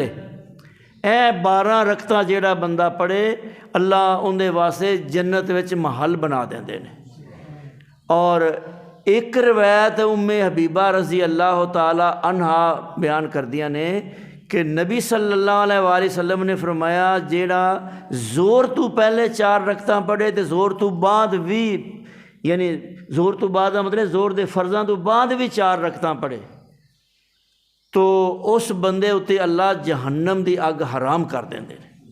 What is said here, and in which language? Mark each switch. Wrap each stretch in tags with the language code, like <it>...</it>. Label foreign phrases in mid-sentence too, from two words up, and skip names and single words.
<pa>اے 12 رکعتاں جیہڑا بندہ پڑھے اللہ انکے واسطے جنت وچ محل بنا دیندے نے. اور ایک روایت ام حبیبہ</pa> <ar>رضي الله تعالى عنها</ar> <pa>بیان کردیاں نے کہ نبی</pa> <ar>صلى الله عليه وسلم</ar> <pa>نے فرمایا جیہڑا ظہر تو پہلے 4 رکعتاں پڑھے تو ظہر تو بعد بھی، یعنی ظہر تو بعد کا مطلب ظہر دے فرضاں تو بعد بھی 4 رکعتاں پڑھے تو اس بندے اتے اللہ جہنم کی اگ حرام کر دیندے نے.</pa>